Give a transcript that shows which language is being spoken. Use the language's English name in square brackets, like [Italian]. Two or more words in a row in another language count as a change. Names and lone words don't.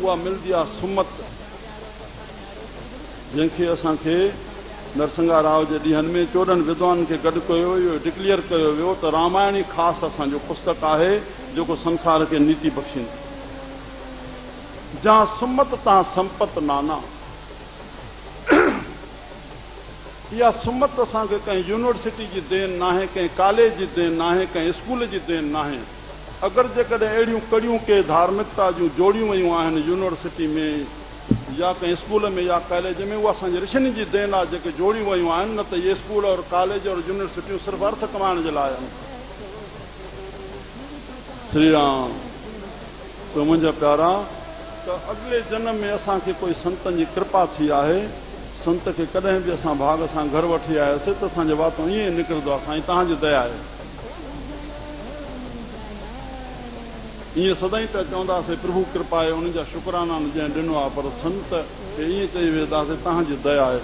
[Sindhi] उहा मिलंदी आहे सुमत, जंहिंखे असांखे नरसिंगा राव जे ॾींहंनि में 14 विद्वान खे गॾु कयो, इहो डिक्लेयर कयो वियो त रामायण ई ख़ासि असांजो पुस्तक आहे जेको संसार खे नीति बख़्शींदो। [Awadhi] जहाँ सुमत तहाँ संपत नाना। [Sindhi] इहा सुमत असांखे कंहिं यूनिवर्सिटी जी देन न आहे, कंहिं कॉलेज जी देन न आहे, कंहिं स्कूल जी देन न आहे। अगरि जेकॾहिं अहिड़ियूं कड़ियूं के धार्मिकता जूं जोड़ियूं वयूं आहिनि यूनिवर्सिटी में या कंहिं स्कूल में या कॉलेज में, उहा असांजे ऋषिनि जी देन आहे जेके जोड़ियूं वयूं आहिनि। न त इहे स्कूल और कॉलेज और यूनिवर्सिटियूं सिर्फ़ु अर्थ कमाइण जे लाइ आहिनि। श्री राम। तो मुंहिंजा प्यारा, त अॻिले जन्म में असांखे कोई संतनि जी कृपा थी आहे। संत खे कॾहिं बि असां भाग सां घर वठी आयासीं त असांजे वातो ईअं निकिरंदो आहे, साईं तव्हांजी दया आहे। ईअं सदाईं त चवंदासीं प्रभु कृपा आहे, उन्हनि जा शुकराना जंहिं ॾिनो आहे, पर संत खे ईअं चई वेंदासीं तव्हांजी दया आहे।